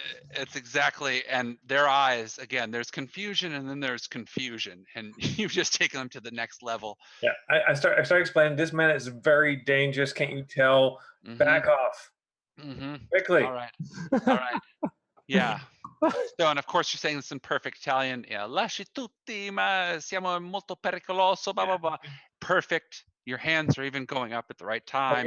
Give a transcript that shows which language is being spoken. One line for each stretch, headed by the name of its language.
English: It's exactly, and their eyes, again, there's confusion and then there's confusion, and you've just taken them to the next level. Yeah, I start explaining, this man is very dangerous. Can't you tell? Back off. Quickly. All right. Yeah. So, and of course you're saying this in perfect Italian.
Italian: Yeah, lasci tutti, ma siamo molto pericoloso, blah, blah, blah.
English: Perfect. Your hands are even going up at the right time.